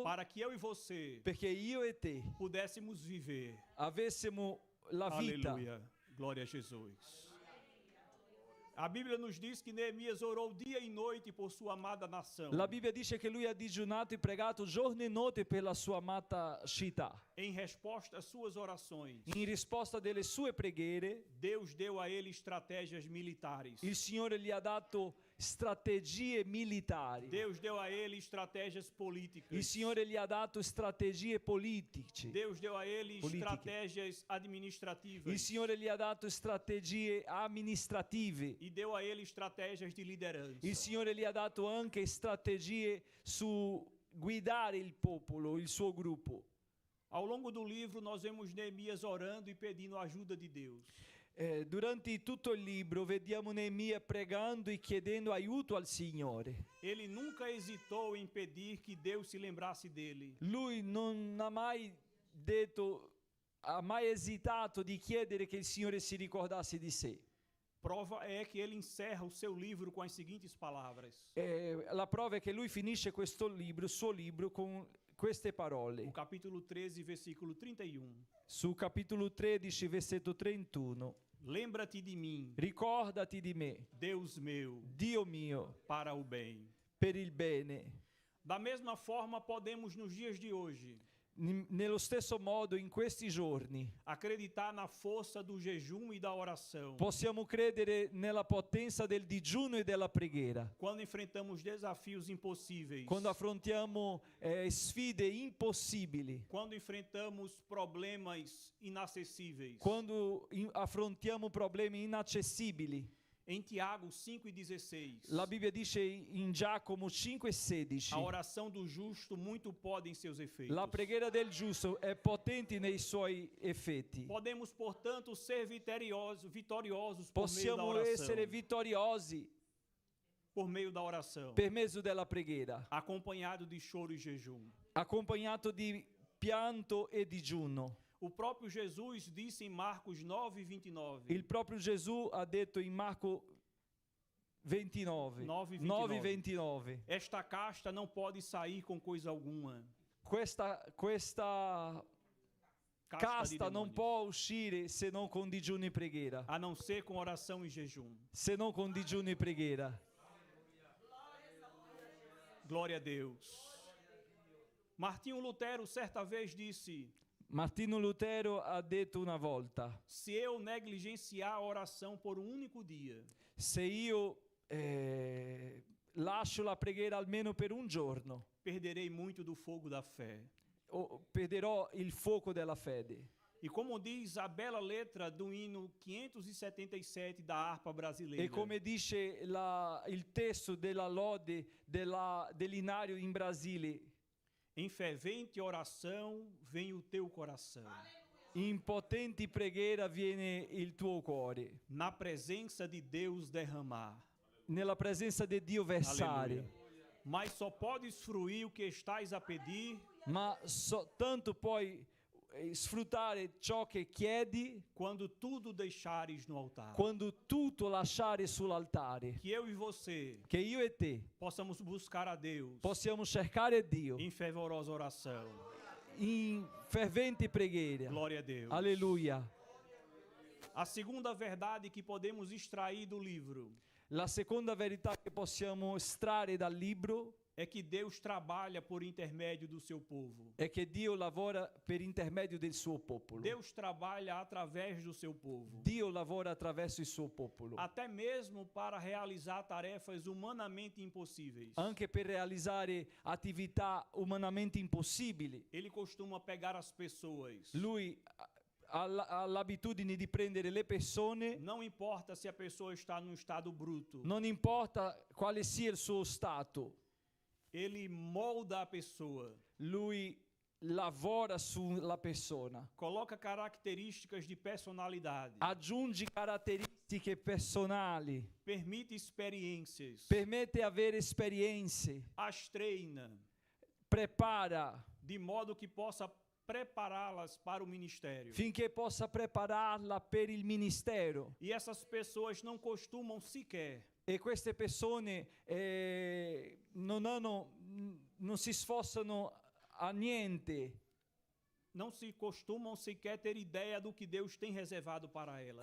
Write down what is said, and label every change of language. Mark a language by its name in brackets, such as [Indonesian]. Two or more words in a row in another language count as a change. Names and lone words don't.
[Portuguese] para que eu e você [Italian] perché io e te [Portuguese] pudéssemos viver. [Italian] avessimo la vita. [Portuguese] Aleluia. Glória a Jesus. A Bíblia nos diz que Neemias orou dia e noite por sua amada nação. [Italian] La Bibbia dice che lui ha digiunato e pregato giorno e notte per la sua amata città. [Portuguese] Em resposta às suas orações, [Italian] In risposta delle sue preghiere, [Portuguese] Deus deu a ele estratégias militares. [Italian] il Signore gli ha dato strategie militari. [Portuguese] Deus deu a ele estratégias políticas. [Italian] Il Signore gli ha dato strategie politiche. [Portuguese] Deus deu a ele Política. estratégias administrativas. [Italian] Il Signore gli ha dato strategie amministrative. [Portuguese] E deu a ele estratégias de liderança. [Italian] Il Signore gli ha dato anche strategie su guidare il popolo, il suo gruppo. [Portuguese] Ao longo do livro, nós vemos Neemias orando e pedindo a ajuda de Deus. [Italian] Durante tutto il libro vediamo Neemia pregando e chiedendo aiuto al Signore. [Portuguese] Ele nunca hesitou em pedir que Deus se lembrasse dele. [Italian] Lui non ha mai detto, ha mai esitato di chiedere che il Signore si ricordasse di sé. [Portuguese] Prova é que ele encerra o seu livro com as seguintes palavras. [Italian] La prova è che lui finisce questo libro, il suo libro, con queste [Portuguese] O [Italian] parole. [Portuguese] capítulo 13, versículo 31. [Italian] Su capitolo 13, versetto 31. [Portuguese] Lembra-te de mim, [Italian] Ricordati di me, [Portuguese] Deus meu, [Italian] Dio mio, [Portuguese] para o bem. [Italian] per il bene. [Portuguese] Da mesma forma, podemos nos dias de hoje [Italian] Nello stesso modo, in questi giorni, [Portuguese] acreditar na força do jejum e da oração. [Italian] possiamo credere nella potenza del digiuno e della preghiera. [Portuguese] Quando enfrentamos desafios impossíveis. [Italian] Quando affrontiamo sfide impossibili, [Portuguese] Quando enfrentamos problemas inacessíveis. [Italian] quando affrontiamo problemi inaccessibili. [Portuguese] Em Tiago 5,16. [Italian] La Bibbia dice in Giacomo 5,16: [Portuguese] A oração do justo muito pode em seus efeitos. [Italian] la preghiera del giusto è potente nei suoi effetti. [Portuguese] Podemos, portanto, ser vitoriosos por meio da [Italian] Possiamo [Portuguese] oração. [Italian] essere vittoriosi [Portuguese] Por meio da oração. [Italian] per mezzo della preghiera, [Portuguese] Acompanhado de choro e jejum. [Italian] accompagnato di pianto e digiuno. [Portuguese] O próprio Jesus disse em Marcos 9:29. [Italian] Il proprio Gesù ha detto in Marco 29, 9:29. [Portuguese] Esta casta não pode sair com coisa alguma. [Italian] Questa [Portuguese] de [Italian] casta non [Portuguese] demônios, [Italian] può uscire se non con digiuno e preghiera. [Portuguese] a não ser com oração e jejum. [Italian] Se non con digiuno e preghiera. [Portuguese] Glória a Deus. Martinho Lutero certa vez disse: [Italian] Martino Lutero ha detto una volta: [Portuguese] se eu negligenciar a oração por um único dia, [Italian] se io lascio la preghiera almeno per un giorno, [Portuguese] perderei muito do fogo da fé. [Italian] perderò il fuoco della fede. [Portuguese] E como diz a bela letra do hino 577 da harpa brasileira, [Italian] E come dice il testo della lode dell'inario in Brasile: [Portuguese] em fervente oração vem o teu coração. [Italian] in potenti preghiera viene il tuo cuore, [Portuguese] Na presença de Deus derramar. [Italian] nella presenza di Dio versare. [Portuguese] Aleluia. Mas só podes fruir o que estás a pedir [Italian] Ma soltanto puoi sfruttare ciò che chiedi [Portuguese] quando tudo deixares no altar. [Italian] quando tutto lasciare sull'altare. [Portuguese] Que eu e você [Italian] Che io e te [Portuguese] possamos buscar a Deus [Italian] possiamo cercare Dio [Portuguese] em fervorosa oração. [Italian] in fervente preghiera. [Portuguese] Glória a Deus. [Italian] Alleluia. [Portuguese] A segunda verdade que podemos extrair do livro [Italian] La seconda verità che possiamo estrarre dal libro [Portuguese] é que Deus trabalha por intermédio do seu povo. [Italian] è che Dio lavora per intermedio del suo popolo. [Portuguese] Deus trabalha através do seu povo. [Italian] Dio lavora attraverso il suo popolo, [Portuguese] Até mesmo para realizar tarefas humanamente impossíveis. [Italian] anche per realizzare attività umanamente impossibili. [Portuguese] Ele costuma pegar as pessoas. [Italian] Lui ha l'abitudine di prendere le persone, [Portuguese] Não importa se a pessoa está num estado bruto. [Italian] non importa quale sia il suo stato, [Portuguese] Ele molda a pessoa. [Italian] lui lavora sulla persona, [Portuguese] coloca características de personalidade, [Italian] aggiunge caratteristiche personali, [Portuguese] permite experiências, [Italian] permette avere esperienze, [Portuguese] as treina, [Italian] prepara [Portuguese] de modo que possa prepará-las para o ministério. [Italian] finché possa prepararla per il ministero. [Portuguese] E essas pessoas não costumam sequer [Italian] E queste persone non si sforzano a niente. [Portuguese] não se costumam sequer ter ideia do que Deus tem reservado para elas.